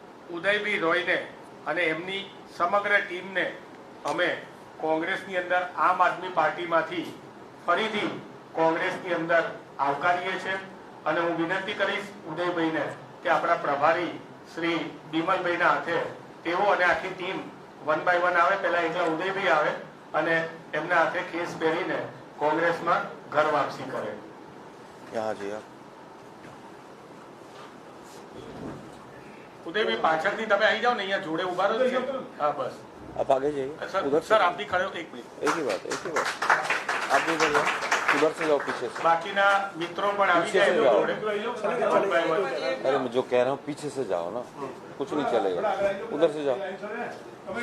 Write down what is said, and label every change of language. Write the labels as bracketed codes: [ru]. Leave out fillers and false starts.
[gu] ઉદયભાઈ રોયને અને એમની સમગ્ર ટીમને અમે કોંગ્રેસની અંદર આમ આદમી પાર્ટીમાંથી ફરીથી કોંગ્રેસની અંદર આવકારીએ છીએ અને હું વિનંતી કરીશ ઉદયભાઈને કે આપણા પ્રભારી શ્રી બિમલભાઈના હાથે તેઓ અને આખી ટીમ 1 by 1 આવે, પહેલા એકલા ઉદયભાઈ આવે અને એમના હાથે કેસ પહેરીને કોંગ્રેસમાં ઘર વાપસી કરે। उदयभाई पाछळથી તમે આવી જાઓ ને, અહીંયા જોડે ઉભા રહો છો। [hi] हाँ बस आप आगे जाइए। सर आप भी खड़े हो, एक मिनट। एक ही बात आप भी इधर जाओ, उधर से जाओ पीछे से। [gu] बाकीना मित्रों पण આવી જાય તો જોડે। [hi] अरे मैं जो कह रहा हूँ पीछे से जाओ ना, कुछ नहीं चलेगा, उधर से जाओ।